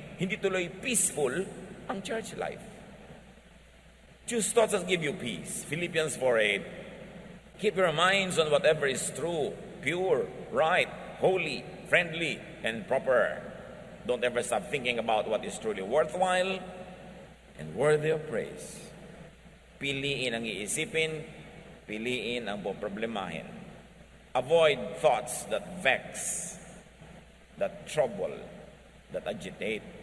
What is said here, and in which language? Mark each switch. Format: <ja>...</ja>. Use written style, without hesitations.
<tl>Hindi tuloy peaceful ang church life.</tl> <en>Choose thoughts that give you peace. Philippians 4:8. Keep your minds on whatever is true, pure, right, holy, friendly, and proper. Don't ever stop thinking about what is truly worthwhile and worthy of praise.</en> <tl>Piliin ang iisipin, piliin ang poproblemahin.</tl> <en>Avoid thoughts that vex, that trouble, that agitate.</en>